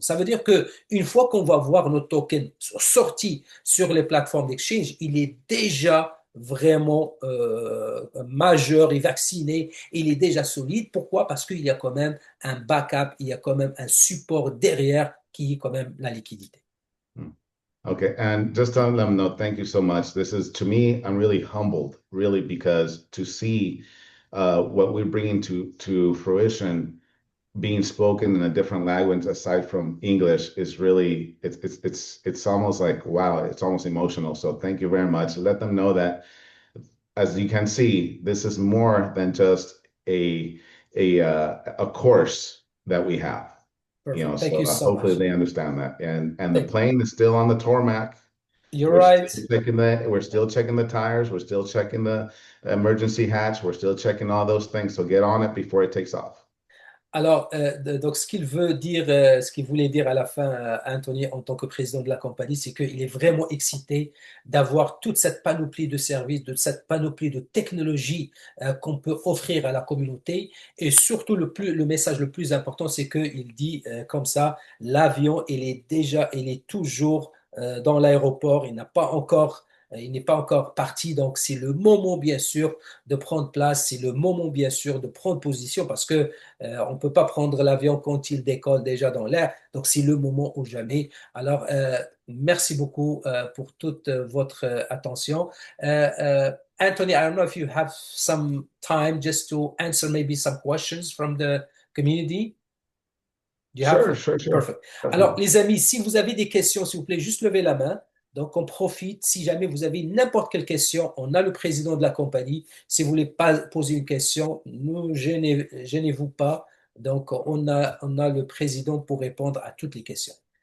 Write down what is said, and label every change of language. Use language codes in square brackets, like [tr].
[fr] Ça veut dire que une fois qu'on va voir notre token sorti sur les plateformes d'exchange, il est déjà vraiment majeur et vacciné, il est déjà solide. Pourquoi? Parce qu'il y a quand même un backup, il y a quand même un support derrière qui est quand même la liquidité. [en] Okay, and just to let them know, thank you so much. This is, to me, I'm really humbled, really, because to see what we're bringing to fruition being spoken in a different language aside from English is really, it's almost like, wow, it's almost emotional. So thank you very much. Let them know that, as you can see, this is more than just a course that we have. Perfect. Thank you so Hopefully much. they understand that. And the plane is still on the tarmac. You're right. We're still checking the tires. We're still checking the emergency hatch. We're still checking all those things. So get on it before it takes off. [fr] Alors, donc, ce qu'il veut dire, ce qu'il voulait dire à la fin, Anthony, en tant que président de la compagnie, c'est qu'il est vraiment excité d'avoir toute cette panoplie de services, de cette panoplie de technologies qu'on peut offrir à la communauté. Et surtout, le message le plus important, c'est qu'il dit comme ça, l'avion, il est toujours dans l'aéroport, il n'est pas encore parti, donc c'est le moment, bien sûr, de prendre place, c'est le moment, bien sûr, de prendre position parce que on ne peut pas prendre l'avion quand il décolle déjà dans l'air. Donc, c'est le moment ou jamais. Alors, merci beaucoup pour toute votre attention. [en] Anthony, I don't know if you have some time just to answer maybe some questions from the community. Do you have? Sure. Perfect. [fr] Alors, les amis, si vous avez des questions, s'il vous plaît, juste levez la main. Donc, on profite. Si jamais vous avez n'importe quelle question, on a le président de la compagnie. Si vous voulez pas poser une question, ne gênez-vous pas. Donc, on a le président pour répondre à toutes les questions.